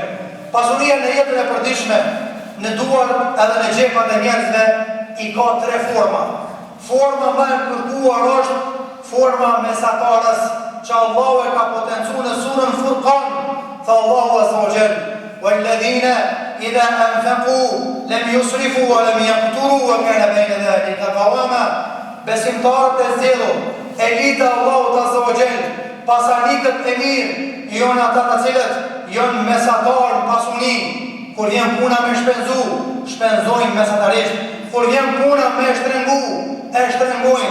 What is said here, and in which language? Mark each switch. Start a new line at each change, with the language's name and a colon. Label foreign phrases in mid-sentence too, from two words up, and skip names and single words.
Albanian: Pasuria në jetën e përditshme, në duar edhe në xhepat e njerëzve I ka 3 forma. Forma më e kërkuar është forma mesatarës që Allahu e ka potencuar në surën Furqan. Tha Allahu
Arabic: عز وجل: "والذين إذا أنفقوا لم يسرفوا ولم يقتروا وكان بين ذلك قواما."
Albanian: Besimtarët e zgjedhur, elita e Allahut
Arabic: عز وجل,
Albanian: pasanikët e mirë, janë ata të cilët janë mesatarë në pasuni. Kur vjen puna me shpenzu, shpenzojnë mesatarisht. Kur vjen puna me shtrengu, e shtrengojnë.